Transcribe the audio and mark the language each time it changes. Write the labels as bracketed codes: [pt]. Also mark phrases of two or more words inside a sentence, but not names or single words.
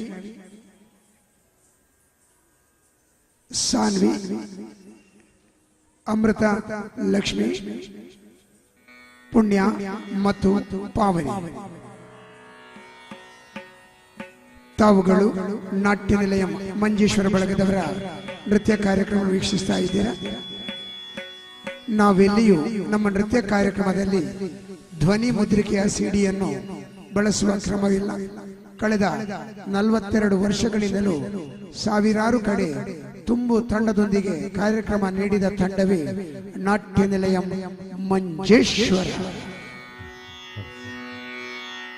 [kn] ಸಾನ್ವಿ, ಅಮೃತ ಲಕ್ಷ್ಮಿ, ಪುಣ್ಯ ಮತ್ತು ಪಾವನಿ ತಾವುಗಳು ನಾಟ್ಯ ನಿಲಯ ಮಂಜೇಶ್ವರ ಬಳಗದವರ ನೃತ್ಯ ಕಾರ್ಯಕ್ರಮ ವೀಕ್ಷಿಸ್ತಾ ಇದ್ದೀರಾ. ನಾವೆಲ್ಲಿಯೂ ನಮ್ಮ ನೃತ್ಯ ಕಾರ್ಯಕ್ರಮದಲ್ಲಿ ಧ್ವನಿ ಮುದ್ರಿಕೆಯ ಸಿಡಿಯನ್ನು ಬಳಸುವ ಕ್ರಮವಿಲ್ಲ. ಕಳೆದ 42 ವರ್ಷಗಳಿಂದಲೂ ಸಾವಿರಾರು ಕಡೆ ತುಂಬು ತಂಡದೊಂದಿಗೆ ಕಾರ್ಯಕ್ರಮ ನೀಡಿದ ತಂಡವೇ ನಾಟ್ಯ ನಿಲಯ ಮಂಜೇಶ್ವರ.